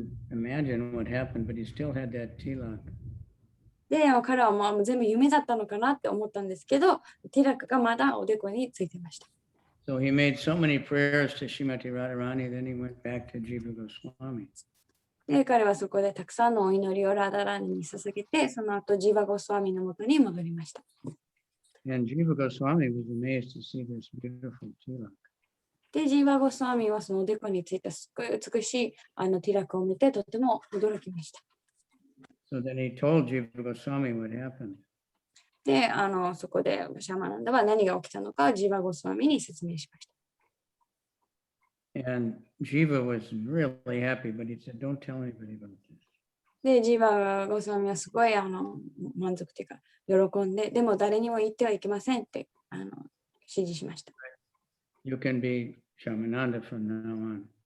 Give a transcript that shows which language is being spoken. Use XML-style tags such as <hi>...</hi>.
<en>Imagine what happened, but he still had that tilak.</en> <ja>で、彼はもう全部夢だったのかなって思ったんですけど、ティラクがまだおでこについてました。</ja> <en>So he made so many prayers to Srimati Radharani, then he went back to Jiva Goswami.</en> <ja>で、彼はそこでたくさんのお祈りをラダラニに捧げて、その後ジーバゴスワミのもとに戻りました。</ja> <en>And Jiva Goswami was amazed to see this beautiful tilak.</en> <ja>で、ジーバゴスワミはそのおでこについたすっごい美しいティラクを見てとても驚きました。</ja> <en>So then he told Jiva Goswami what happened.</en> <ja>で、そこでシャマナンダは何が起きたのかをジーバゴスワミに説明しました。</ja> <en>And Jiva was really happy, but he said, don't tell anybody about this.</en> <ja>で、ジーバゴスワミはすごい満足というか喜んで、でも誰にも言ってはいけませんって指示しました。</ja> <en>You can be Shamananda from now on.</en>